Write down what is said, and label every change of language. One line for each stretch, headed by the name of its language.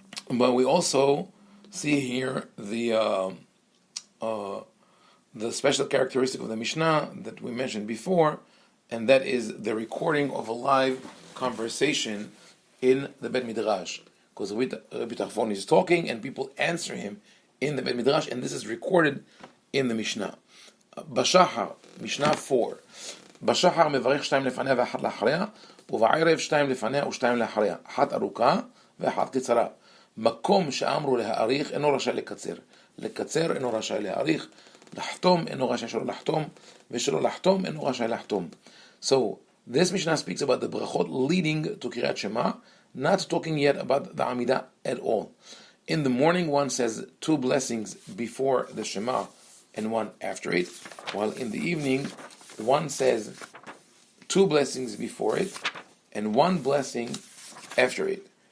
English: But we also see here the special characteristic of the Mishnah that we mentioned before, and that is the recording of a live conversation in the Bet Midrash. Because Rabbi Tarfon is talking and people answer him in the Bet Midrash, and this is recorded in the Mishnah. Bashahar, Mishnah 4.
Hebrew: Bashahar mevarech shtayim lefaneh ve'achat la'achareh, ובערב שתיים לפניה ושתיים לאחריה, אחת ארוכה ואחת קצרה. מקום שאמרו להאריך אינו רשאי לקצר. לקצר אינו רשאי להאריך. לחתום אינו רשאי שלא לחתום. ושלא לחתום אינו רשאי לחתום.
English: So, this Mishnah speaks about the Berakhot leading to Kriyat Shema, not talking yet about the Amidah at all. In the morning, one says 2 blessings before the Shema and 1 after it, while in the evening, one says 2 blessings before it and 1 blessing after it.